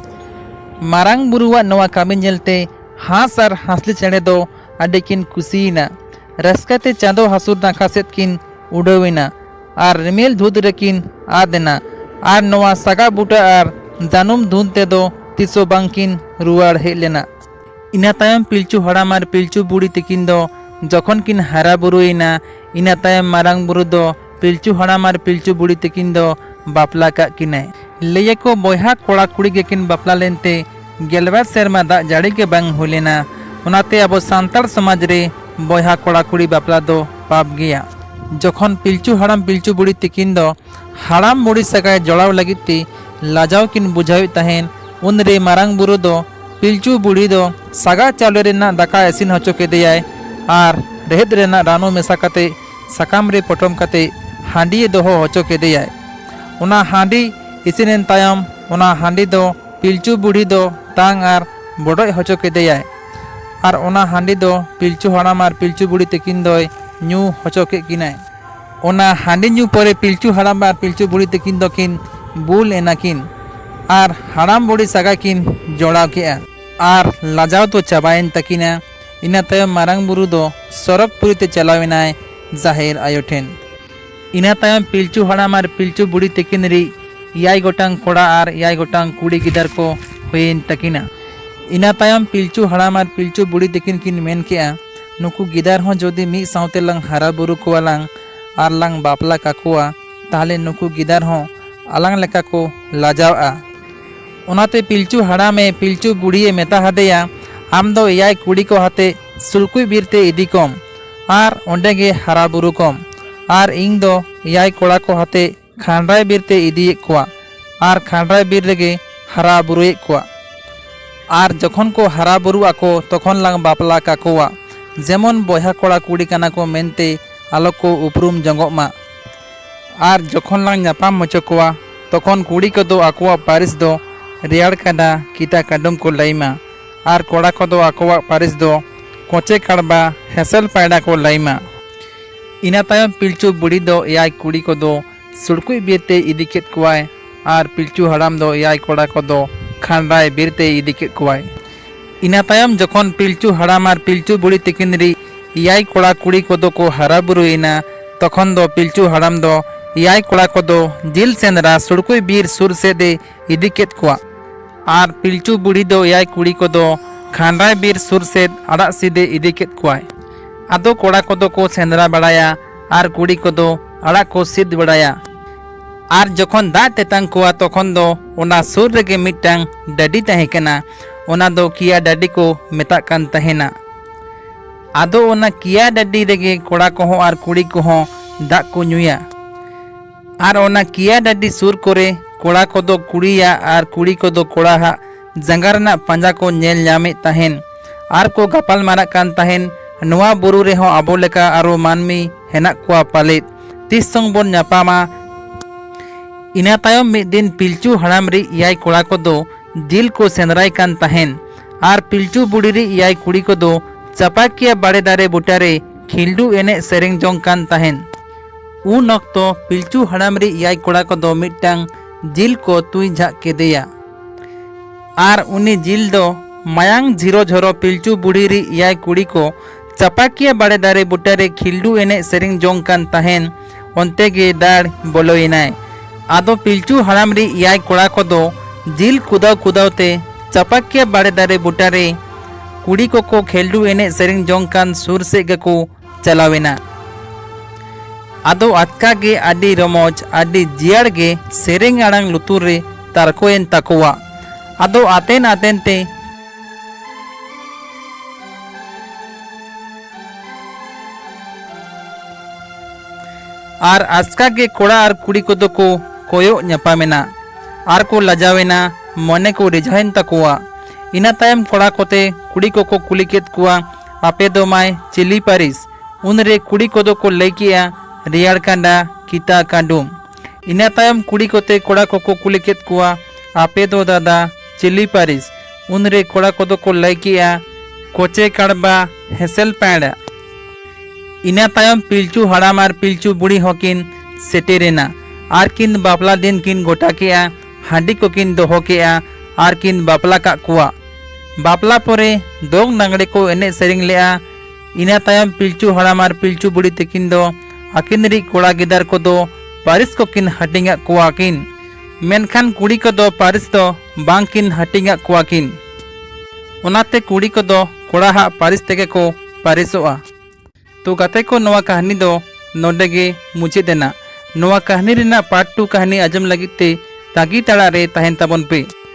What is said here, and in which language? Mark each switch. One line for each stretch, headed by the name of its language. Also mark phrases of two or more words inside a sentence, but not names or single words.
Santali: मारांग बुरुआ नोआ कामी नेलते हास आर हासले चेड़े दो आडिकिन कुसीना रस्काते चांदो हासुर नाखा सेद किन उड़ावेना आर रिमेल धुद रेकिन आदेना आर नोआ सागा बुटा आर जानुम धुन ते दो तिसो बांकिन रुआड़ हेज लेना। इना तायम पिलचू हड़ाम आर पिलचू बुढ़ी तकिन दो जखन किन हारा बुरुइना इना तायम मारांग बुरु दो पिलचू हड़ाम आर पिलचू बुढ़ी तकिन दो बापला का किनाय। लैया को बयहा कोड़ा कुड़ी गे किन बापला लेनते गेलबाद सेरमा दा जाड़ी के बांग हुलेना ओनाते अब सांतार समाज रे बयहा कोड़ा कुड़ी बापला दो पाप गया। जखन पिलचू हड़ाम पिलचू बुढ़ी तकिन दो हड़ाम बुढ़ी सगाय जड़ाव लगिते लाजाव किन बुझाव तहेन उनरे मारांग बुरु दो पिलचू बुढ़ी दो सागा चावले रेना दाका इसिन होचो केदेयाय आर रेहद रेना रानो मेसा काते साकाम रे पटम काते हांडी दोहो होचो केदेयाय। ओना हांडी इसिनेन तायम ओना हांडी दो पिलचू बुढ़ी दो तांग आर बड़ोय होचो केदेयाय। आर ओना हांडी दो पिलचू हाड़ाम आर पिलचू बुढ़ी तकिन दोय न्यू होचो के किनाय। ओना हांडी न्यू परे पिलचू हाड़ाम आर पिलचू बुढ़ी तकिन दोकिन बुल एनाकिन आर हाड़ाम बुढ़ी सागा किन जोड़ाव केआ आर लाजाव तो चाबायन तकिना। इना तायम मारांग बुरु दो सरक पुरीते चलावेनाय जाहेर आयो ठेन। इना तायम पिलचू हाड़ाम आर पिलचू बुढ़ी तकिन री 7 गोटांग कोड़ा आर 7 गोटांग कुड़ी गिदार को हुयेन तकिना। इना तायम पिलचू हाड़ाम आर पिलचू बुढ़ी तकिन किन मेन केआ नुकु गिदार हों जोदि मिद सावते लांग हारा बुरु कोवा लांग आर लांग बापला काकोआ ताहले नुकु गिदार हों आलांग लेका को लाजावआ। ओनाते पिलचू हाड़ामे पिलचू बुढ़िए मेता हादेया आम दो 7 कुड़ी को हाते सुलकुई बीरते इदी कम आर ओंडेगे हारा बुरु कम आर इंग दो 7 कोड़ा को हाते खांड्राय बीरते इदी कोआ आर खांड्राय बीर रेगे हारा बुरुए कोआ। आर जखन को हारा बुरु आको तखन लांग बापला काकोआ जेमन बयहा कोड़ा कुड़ी काना को मेनते आलो को उपरुम जंगोमा। आर जखन लांग नापाम मचो कोआ तखन कुड़ी को दो आकोआ पारिस दो रेयाड़ काडा कीटा काडम को लाइमा आर कोड़ा को दो आकोआ पारिस दो कोचे काड़बा हेसल पायडा को लाइमा। इना तायम पिलचू बुढ़ी दो 7 कुड़ी को दो सुड़कुई बीरते इदी केत कोवाय आर पिलचू हाड़ाम दो 7 कोड़ा को दो खांड्राय बीरते इदी केत कोवाय। इना तायम जखन पिलचू हाड़ाम आर पिलचू बुढ़ी तकिन री 7 कोड़ा कुड़ी को दो को हारा बुरुइना तखन दो पिलचू हाड़ाम दो 7 कोड़ा को दो जिल सेंद्रा सुड़कुई बीर सुर से दे इदी केत कोवा आर पिलचू बुढ़ी दो 7 कुड़ी को दो खांड्राय बीर सुर से आड़ा सीधे इदी केत कोवाय। आदो कोड़ा को दो को सेंद्रा बड़ाया आर कुड़ी को दो आड़ा को सिद्ध बड़ाया। आर जखन दा तेतांग कोवा तखन दो ओना सुर रेगे मिटटांग डाडी ताहेकना ओना दो किया डाडी को मेताग कान ताहेना। आदो ओना किया डाडी रेगे कोड़ा कोहों आर कुड़ी कोहों दाग को ᱧᱩᱭᱟ आर ओना किया डाडी सुर कोरे कोड़ा को दो कुड़िया आर कुड़ी को दो कोड़ा हा जंगा रना पांजा को नेल ᱧᱟᱢᱮ ताहेन आर को गापाल मारा कान ताहेन नोआ बुरु रे हों आबो लेका आरो मानमी हेना कोआ पालेत तीस संग बोन ᱧᱟᱯᱟᱢᱟ। इना तायम मिद दिन पिलचू हाड़ाम री 7 कोड़ा को दो जिल को सेंद्राय कान ताहेन आर पिलचू बुढ़ी री 7 कुड़ी को दो चापाकिया बाड़े दारे बुटारे खिल्डू एने सेरेंग जोंग कान ताहेन। उन ऑक्तो पिलचू हाड़ाम री 7 कोड़ा को दो मिटटांग जिल को तुई झाक केदेया आर उनी जिल दो मायांग झिरो झरो पिलचू बुढ़ी री 7 कुड़ी को चापाकिया बाड़े दारे बुटारे खिल्डू एने सेरेंग जोंग कान ताहेन ओंते गे दाड़ बोलोइनाय। आदो पिलचू हाड़ाम री 7 कोड़ा को दो जिल कुदाव कुदावते चापाकिया बाड़े दारे बुटारे कुड़ी को खेल्डू एने सेरेंग जोंग कान सुर से गको चलावेना। आदो आतका गे आडी रमोज आडी जियाड़ गे सेरेंग आड़ांग लुतुर रे तारकोएन ताकोवा। आदो आतेन आतेन ते आर आस्का गे कोड़ा आर कुड़ी को दो को कोयो ᱧᱟᱯᱟᱢᱮᱱᱟ आर को लजावेना मने को रिझाइन ताकोवा। इना तायम कोड़ा कोते कुड़ी को कुली केत कुआ आपे दो माय चिली पारिस उन रे कुड़ी को दो को लैकिया रेयाड़ कांडा कीता कांडुम। इना तायम कुड़ी कोते कोड़ा को कुली केत कुआ आपे दो दादा चिली पारिस उन रे कोड़ा को दो को लैकिया कोचे काड़बा हेसल पैड़ा। इना तायम पिलचू हाड़ाम आर पिलचू बुढ़ी होकिन सेटेरेना आर किन बापला दिन किन गोटा केआ हांडी को किन दोहो केआ आर किन बापला का कुआ। बापला पोरे दोग नांगड़े को एने सेरिंग लेआ। इना तायम पिलचू हाड़ाम आर पिलचू बुढ़ी तकिन दो आकिन री कोड़ा गिदार को दो पारिस को किन हटिंगा कुआ किन मेनखान कुड़ी को दो पारिस दो बांग किन हटिंगा कुआ किन। ओनाते कुड़ी को दो कोड़ा हा पारिस तेगे को पारिसोआ। तो गाते को नवा कहानी दो नोडेगे मुचे देना। नवा कहानी रिना पार्ट 2 कहानी आजम लगिते तागी ताड़ा रे ताहेन ताबन पे।